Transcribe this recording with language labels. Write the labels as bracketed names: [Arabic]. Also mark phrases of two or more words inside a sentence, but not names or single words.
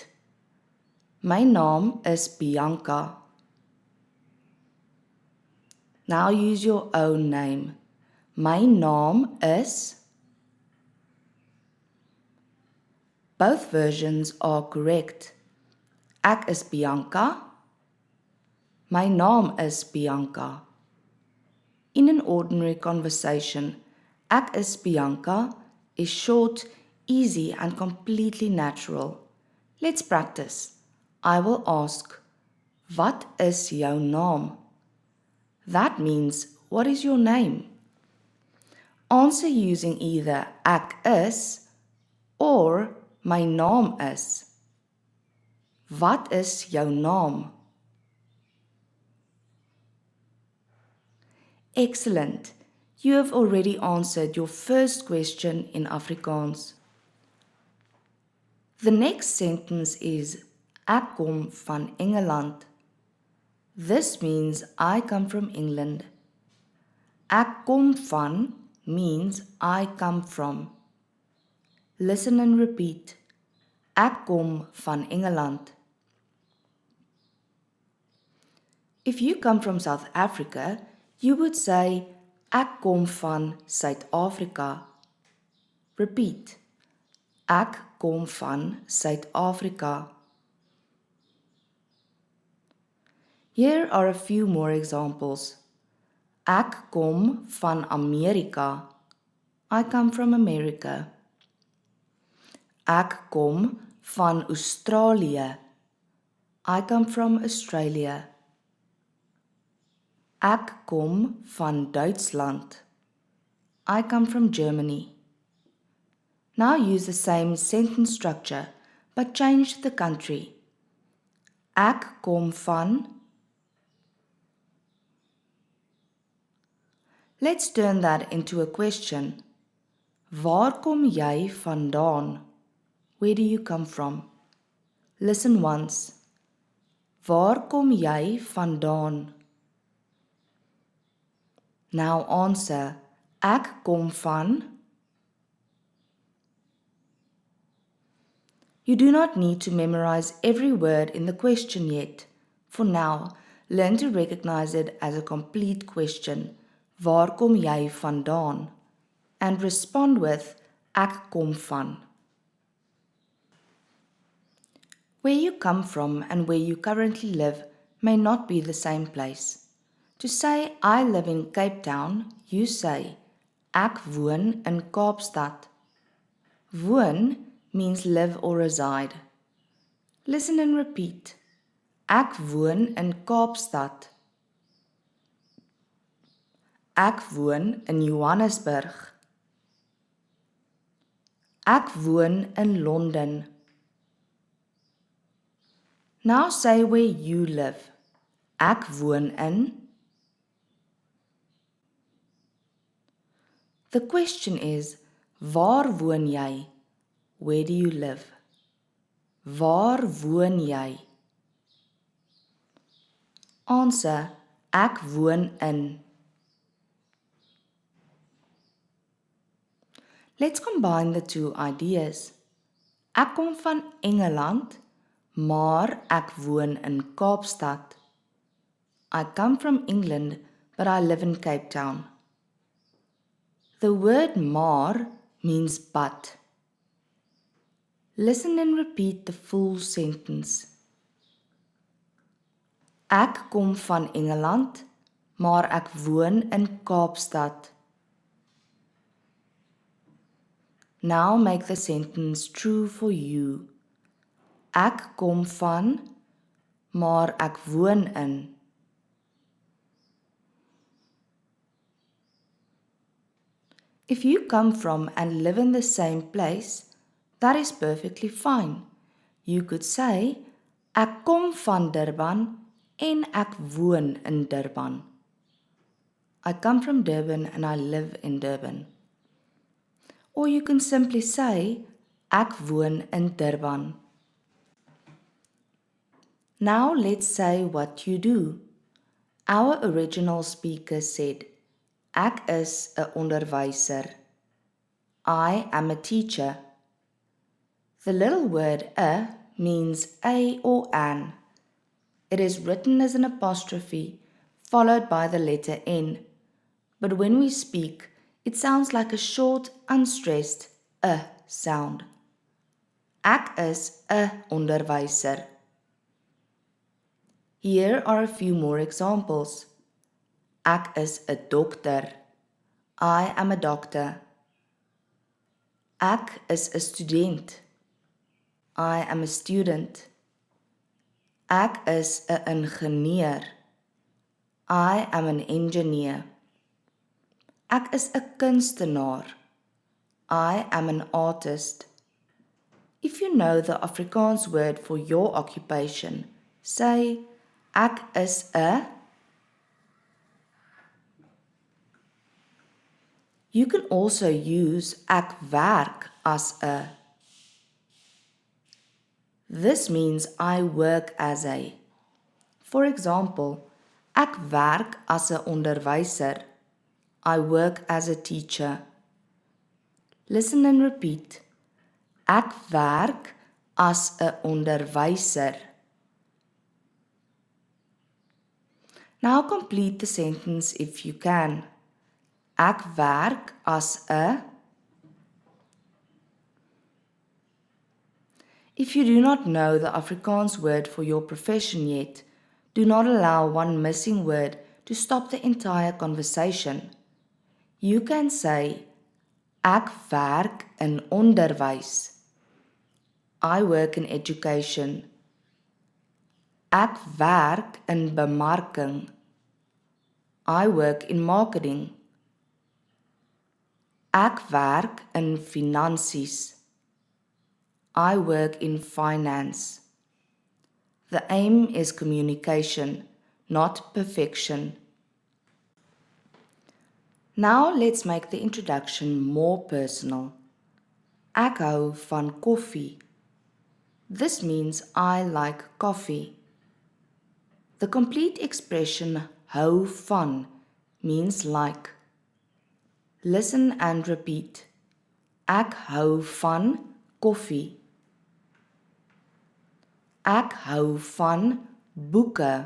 [Afrikaans] My naam is Bianca. [English] Now use your own name. [Afrikaans] My naam is. [English] Both versions are correct. [Afrikaans] Ek is Bianca. My naam is Bianca. [English] In an ordinary conversation, [Afrikaans] ek is Bianca [English] is short, easy, and completely natural. Let's practice. I will ask, [Afrikaans] Wat is jou naam? [English] That means, what is your name? Answer using either [Afrikaans] ek is [English] or [Afrikaans] my naam is. Wat is jou naam? [English] Excellent. You have already answered your first question in Afrikaans. The next sentence is [Afrikaans] Ek kom van Engeland. [English] This means I come from England. [Afrikaans] Ek kom van [English] means I come from. Listen and repeat. [Afrikaans] Ek kom van Engeland. [English] If you come from South Africa, you would say, [Afrikaans] Ek kom van Suid-Afrika. Repeat. Ek kom van Suid-Afrika. [English] Here are a few more examples. [Afrikaans] Ek kom van Amerika. [English] I come from America. [Afrikaans] Ek kom van Australië. [English] I come from Australia. [Afrikaans] Ek kom van Duitsland. [English] I come from Germany. Now use the same sentence structure, but change the country. [Afrikaans] Ek kom van. [English] Let's turn that into a question. [Afrikaans] Waar kom jy vandaan? [English] Where do you come from? Listen once. [Afrikaans] Waar kom jy vandaan? [English] Now answer. [Afrikaans] Ek kom van. [English] You do not need to memorize every word in the question yet. For now, learn to recognize it as a complete question. [Afrikaans] Waar kom jy vandaan? [English] And respond with [Afrikaans] Ek kom van. [English] Where you come from and where you currently live may not be the same place. To say I live in Cape Town, you say [Afrikaans] Ek woon in Kaapstad. [English] Woon means live or reside. Listen and repeat. [Afrikaans] Ek woon in Kaapstad. Ek woon in Johannesburg. Ek woon in London. [English] Now say where you live. [Afrikaans] Ek woon in. [English] The question is, [Afrikaans] waar woon jy? [English] Where do you live? [Afrikaans] Waar woon jy? Answer, ek woon in. [English] Let's combine the two ideas. [Afrikaans] Ek kom van Engeland, maar ek woon in Kaapstad. [English] I come from England, but I live in Cape Town. The word maar means but. Listen and repeat the full sentence. [Afrikaans] Ek kom van Engeland, maar ek woon in Kaapstad. [English] Now make the sentence true for you. [Afrikaans] Ek kom van, maar ek woon in. [English] If you come from and live in the same place, that is perfectly fine. You could say, [Afrikaans] ek kom van Durban en ek woon in Durban. [English] I come from Durban and I live in Durban. Or you can simply say, [Afrikaans] ek woon in Durban. [English] Now let's say what you do. Our original speaker said, [Afrikaans] ek is 'n onderwyser. [English] I am a teacher. The little word "a" means a or an. It is written as an apostrophe followed by the letter N. But when we speak, it sounds like a short, unstressed "a" sound. [Afrikaans] Ek is 'n onderwyser. [English] Here are a few more examples. [Afrikaans] Ek is 'n dokter. [English] I am a doctor. [Afrikaans] Ek is 'n student. [English] I am a student. [Afrikaans] Ek is 'n ingenieur. [English] I am an engineer. [Afrikaans] Ek is 'n kunstenaar. [English] I am an artist. If you know the Afrikaans word for your occupation, say, [Afrikaans] ek is 'n. [English] You can also use [Afrikaans] ek werk as 'n. [English] This means I work as a. For example, [Afrikaans] ek werk as 'n onderwyser. [English] I work as a teacher. Listen and repeat. [Afrikaans] Ek werk as 'n onderwyser. [English] Now complete the sentence if you can. [Afrikaans] Ek werk as 'n. [English] If you do not know the Afrikaans word for your profession yet, do not allow one missing word to stop the entire conversation. You can say, [Afrikaans] Ek werk in onderwys. [English] I work in education. [Afrikaans] Ek werk in bemarking. [English] I work in marketing. [Afrikaans] Ek werk in finansies. [English] I work in finance. The aim is communication, not perfection. Now let's make the introduction more personal. [Afrikaans] Ek hou van koffie. [English] This means I like coffee. The complete expression [Afrikaans] hou van [English] means like. Listen and repeat. [Afrikaans] Ek hou van koffie. Ek hou van boeke.